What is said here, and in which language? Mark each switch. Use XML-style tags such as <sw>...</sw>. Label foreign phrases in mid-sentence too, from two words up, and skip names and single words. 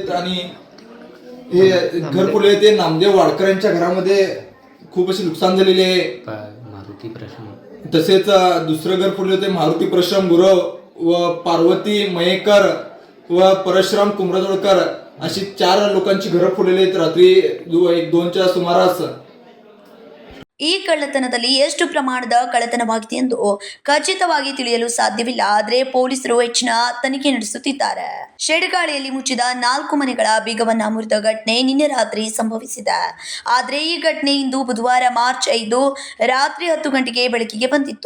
<mr>आणि हे घर फोडले ते नामदेव वाडकर यांच्या घरामध्ये खूप असे नुकसान झालेले आहे. तसेच दुसरं घर फोडले होते मारुती परशुराम गुरव व पार्वती मयेकर व परशुराम कुमरजोडकर अशी 4 लोकांची घरं फोडलेली आहेत रात्री 1-2च्या सुमारास.</mr> <kn>ಈ ಕಳ್ಳತನದಲ್ಲಿ ಎಷ್ಟು ಪ್ರಮಾಣದ ಕಳ್ಳತನವಾಗಿದೆ ಎಂದು ಖಚಿತವಾಗಿ ತಿಳಿಯಲು ಸಾಧ್ಯವಿಲ್ಲ. ಆದರೆ ಪೊಲೀಸರು ಹೆಚ್ಚಿನ ತನಿಖೆ ನಡೆಸುತ್ತಿದ್ದಾರೆ. ಶೆಡ್ಗಾಳಿಯಲ್ಲಿ ಮುಚ್ಚಿದ 4 ಮನೆಗಳ ಬೀಗವನ್ನ ಮುರಿದ ಘಟನೆ ನಿನ್ನೆ ರಾತ್ರಿ ಸಂಭವಿಸಿದೆ. ಆದರೆ ಈ ಘಟನೆ ಇಂದು ಬುಧವಾರ ಮಾರ್ಚ್ 5 ರಾತ್ರಿ 10 ಗಂಟೆಗೆ ಬೆಳಕಿಗೆ ಬಂದಿತ್ತು.</kn>